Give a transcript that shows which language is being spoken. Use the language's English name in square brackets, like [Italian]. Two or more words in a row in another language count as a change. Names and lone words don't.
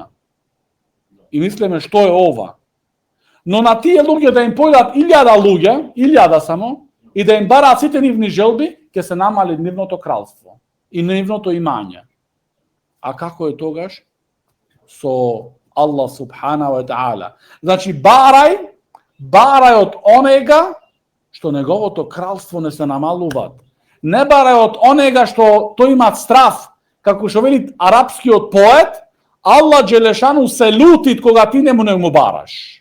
[Macedonian] И мислиме што е ова. Но на тие луѓе да им појдат 1000 луѓе, 1000 само, и да им бараат сите нивни желби, ќе се намали нивното кралство и нивното имање. А како е тогаш? Со [Arabic] الله سبحانه وتعالى. [Macedonian] Значи, барај од онега што неговото кралство не се намалуваат. Не барај од онега што тој имат страф, како што вели арапскиот поет, [Arabic] الله جل شأنه [Macedonian] се лутит кога ти не му бараш.